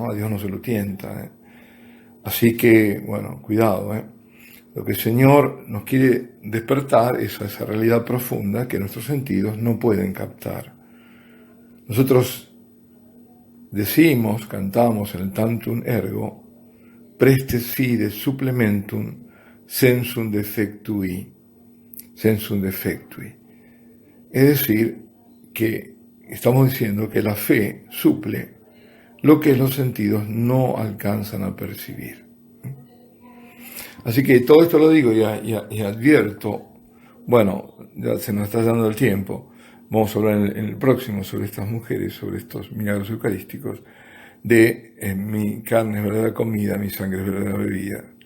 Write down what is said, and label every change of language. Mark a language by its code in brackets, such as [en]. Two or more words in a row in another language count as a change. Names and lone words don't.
[es] A Dios no se lo tienta. Así que, bueno, cuidado. Lo que el Señor nos quiere despertar es a esa realidad profunda que nuestros sentidos no pueden captar. Nosotros decimos, cantamos en el Tantum Ergo, [la] prestes fides supplementum sensum defectui. Sensum defectui. [es] Es decir, que estamos diciendo que la fe suple lo que los sentidos no alcanzan a percibir. Así que todo esto lo digo y advierto, bueno, ya se nos está dando el tiempo, vamos a hablar en el próximo sobre estas mujeres, sobre estos milagros eucarísticos, de mi carne es verdadera comida, mi sangre es verdadera bebida.